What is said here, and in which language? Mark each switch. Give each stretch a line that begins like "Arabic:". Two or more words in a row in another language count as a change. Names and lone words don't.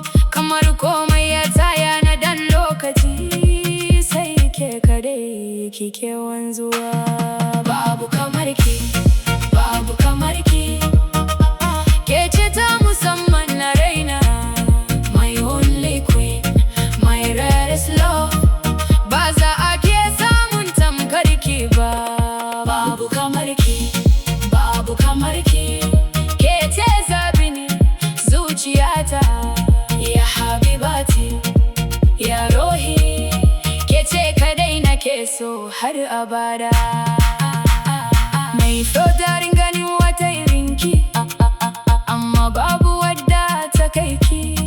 Hausa: Kamar komai ya tsaya na dan lokaci, sai ke kadai kike wanzuwa. Babu kamar ki, babu kamar ki. Ke ce ta musamman na raina.
English: My only queen, my rarest love.
Hausa: Ba za a ke samun tamkar ki ba. Babu kamar ki, babu kamar ki. Ke ce zabini zuciyata,
Arabic: يا حبيبتي، يا روحي.
Hausa: Ke ce kadai nake so har abada. Mai so darin ganin wata irin ki, amma babu wadda ta kai ki.